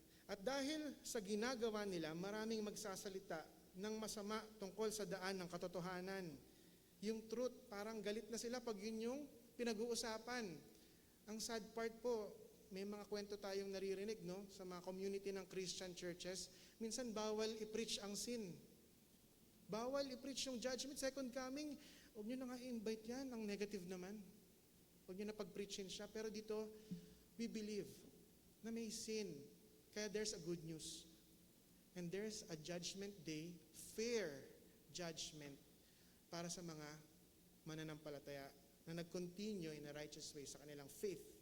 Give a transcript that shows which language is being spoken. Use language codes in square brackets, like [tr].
[tl] At dahil sa ginagawa nila, maraming magsasalita ng masama tungkol sa daan ng katotohanan. Yung truth, parang galit na sila pag yun yung pinag-uusapan. Ang sad part po, may mga kwento tayong naririnig, no, sa mga community ng Christian churches. Minsan bawal i-preach ang sin. Bawal i-preach yung judgment, second coming. Huwag nyo na nga i-invite yan, ang negative naman. Huwag nyo na pag-preachin siya. Pero dito, [en] we believe [tl] na may sin. [en] Kaya there's a good news. And there's a judgment day, fair judgment [tl] para sa mga mananampalataya na nag-continue [en] in a righteous way [tl] sa kanilang [en] faith.